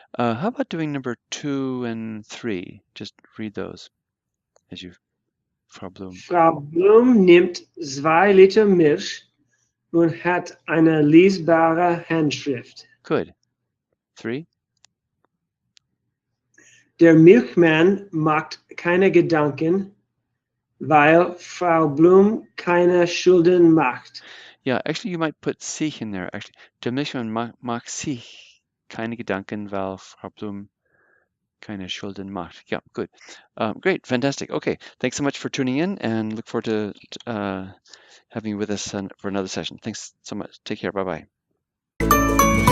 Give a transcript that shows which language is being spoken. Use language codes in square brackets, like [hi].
[en] How about doing number 2 and 3? Just read those as you, Frau Blum. [de] Frau Blum nimmt 2 Liter Milch und hat eine lesbare Handschrift. [en] Good. 3. [de] Der Milchmann macht keine Gedanken, weil Frau Blum keine Schulden macht. [en] Yeah, actually, you might put sich in there. Actually, [de] der Milchmann macht sich keine Gedanken, weil Frau Blum keine Schulden macht. [en] Yeah, good. Great, fantastic. Okay, thanks so much for tuning in, and look forward to having you with us for another session. Thanks so much. Take care. Bye-bye.